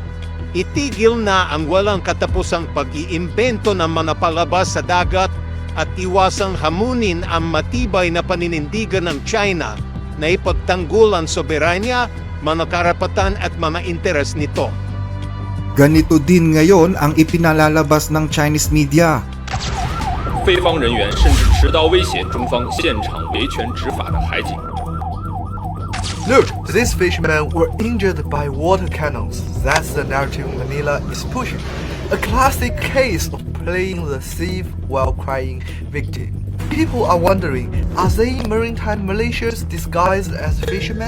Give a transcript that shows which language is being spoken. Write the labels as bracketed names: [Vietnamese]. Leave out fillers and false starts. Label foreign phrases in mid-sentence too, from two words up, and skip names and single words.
[Filipino] Itigil na ang walang katapusang pag-iimbento ng mga palabas sa dagat at iwasang hamunin ang matibay na paninindigan ng China na ipagtanggol ang soberanya, mga karapatan at mga interes nito. Ganito din ngayon ang ipinalalabas ng [English] Chinese media. [Chinese] 非方人员甚至持刀威胁中方现场维权执法的海警。 [English] Look, these fishermen were injured by water cannons. That's the narrative Manila is pushing. A classic case of playing the thief while crying victim. People are wondering, are they maritime militias disguised as fishermen?